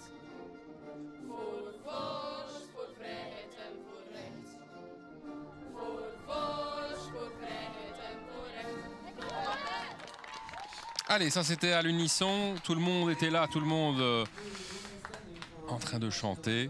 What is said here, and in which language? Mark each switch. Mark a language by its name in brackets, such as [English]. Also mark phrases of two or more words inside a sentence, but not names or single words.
[Dutch] Voor vorst, voor vrijheid en voor recht. Voor vorst, voor vrijheid en voor recht. [French] Allez, ça c'était à l'unisson, tout le monde était là, tout le monde en train de chanter.